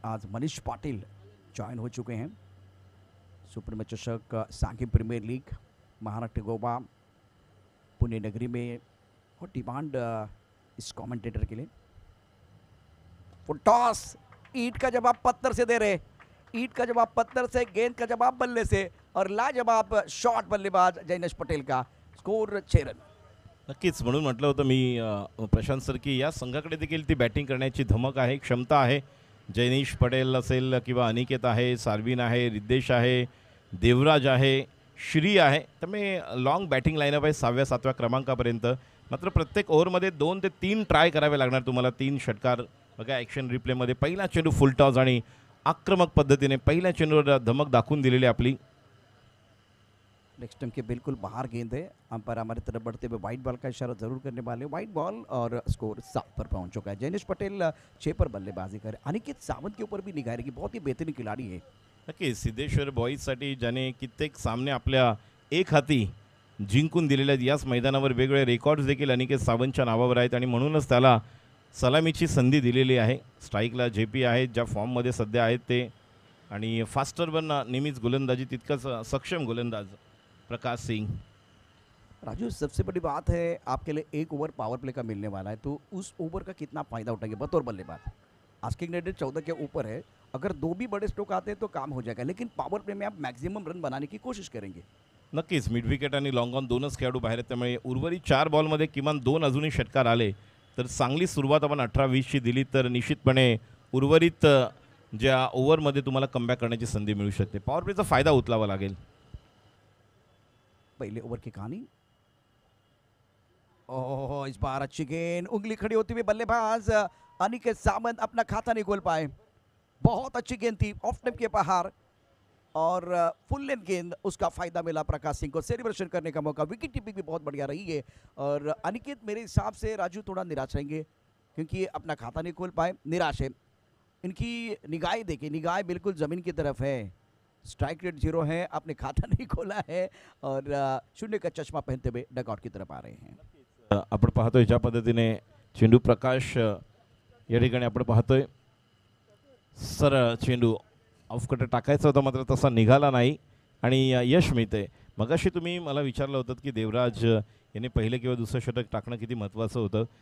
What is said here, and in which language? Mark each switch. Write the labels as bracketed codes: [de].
[hi] आज मनीष पाटिल ज्वाइन हो चुके हैं. सुप्रीम चषक, सांघी प्रीमियर लीग, महाराष्ट्र गोवा, पुणे नगरी में और डिमांड इस कमेंटेटर के लिए. फुल टॉस, ईंट का जवाब पत्थर से दे रहे. ईंट का जवाब पत्थर से, गेंद का जवाब बल्ले से और लाजवाब शॉट बल्लेबाज जैनेश पटेल का. Score 6 run. [mr] नक्कीच, म्हणून म्हटलं होतं मी प्रशांत सर की या संघाकडे देखील ती बॅटिंग करण्याची धमक आहे, क्षमता आहे. जैनेश पटेल असेल किंवा अनिकेत आहे, सार्विन आहे, रिद्देश आहे, देवराज आहे, श्री आहे. त्यामुळे लॉंग बॅटिंग लाईनअप आहे 6व्या-7व्या क्रमांकापर्यंत. मात्र प्रत्येक ओव्हरमध्ये 2 ते 3 ट्राय करावे लागणार तुम्हाला. 3 षटकार बघा ॲक्शन रिप्लेमध्ये. पहिला चेंडू फुल टॉस आणि आक्रमक पद्धतीने पहिल्या चेंडूवर धमक दाखवून दिलेली आपली. [hi] लेग स्टंप के बिल्कुल बाहर गेंद है. अंपायर हमारी तरफ बढ़ते हुए वाइट बॉल का इशारा जरूर करने वाले. वाइट बॉल और स्कोर 7 पर पहुंच चुका है. जैनिश पटेल 6 पर बल्लेबाजी करे. अनिकेत सावंत के ऊपर भी निगाह रहेगी. बहुत ही बेहतरीन खिलाड़ी है. [mr] नक्की सिद्धेश्वर बॉईजसाठी ज्याने कित्येक सामने आपल्या एक हाती जिंकून दिलेले आहेत. याच मैदानावर वेगवेगळे रेकॉर्ड्स देखील अनिकेत सावंतच्या नावावर आहेत आणि म्हणूनच त्याला सलामीची संधी दिलेली आहे. स्ट्राईकला जे पी आहेत, ज्या फॉर्ममध्ये सध्या आहेत ते, आणि फास्टर वन नेहमीच गोलंदाजी तितकंच सक्षम गोलंदाज प्रकाश सिंग. [hi] राजू, सबसे बड़ी बात है आपके लिए 1 ओवर पावर प्ले का मिलने वाला है, तो उस ओवर का कितना फायदा उठाएंगे बतौर बल्लेबाज? आस्किंग रेट 14 के ऊपर है. अगर 2 भी बड़े स्ट्रोक आते हैं तो काम हो जाएगा, लेकिन पावर प्ले में आप मैक्सिमम रन बनाने की कोशिश करेंगे. [mr] नक्कीच मिड विकेट आणि लॉंग ऑन दोनच खेळाडू बाहेर आहेत. त्यामुळे उर्वरित 4 बॉलमध्ये किमान 2 अजूनही षटकार आले तर चांगली सुरुवात आपण 18-20ची दिली तर निश्चितपणे उर्वरित ज्या ओव्हरमध्ये तुम्हाला कमबॅक करण्याची संधी मिळू शकते. पॉवर प्लेचा फायदा उचलावा लागेल. [hi] पहले ओवर की कहानी. ओह, इस बार अच्छी गेंद. उंगली खड़ी होती हुई बल्लेबाज अनिकेत सावंत अपना खाता नहीं खोल पाए. बहुत अच्छी गेंद थी ऑफ स्टंप के बाहर और फुल लेंथ गेंद. उसका फायदा मिला प्रकाश सिंह को. सेलिब्रेशन करने का मौका. विकेट कीपिंग भी बहुत बढ़िया रही है. और अनिकेत मेरे हिसाब से राजू थोड़ा निराश रहेंगे क्योंकि ये अपना खाता नहीं खोल पाए. निराश है. इनकी निगाहें देखिए, निगाहें बिल्कुल ज़मीन की तरफ है. स्ट्राइक रेट 0 है, आपने खाता नहीं खोला है और 0 का चश्मा पहनते हुए डगआउट की तरफ आ रहे हैं. [mr] आपण पाहतोय ज्या पद्धतीने चेंडू प्रकाश या ठिकाणी आपण पाहतोय सरळ चेंडू ऑफकट टाकायचा होता मात्र तसा निघाला नाही आणि यश मिळते. मगाशी तुम्ही मला विचारलं होतं की देवराज याने पहिले किंवा दुसरं षटक टाकणं किती महत्त्वाचं होतं.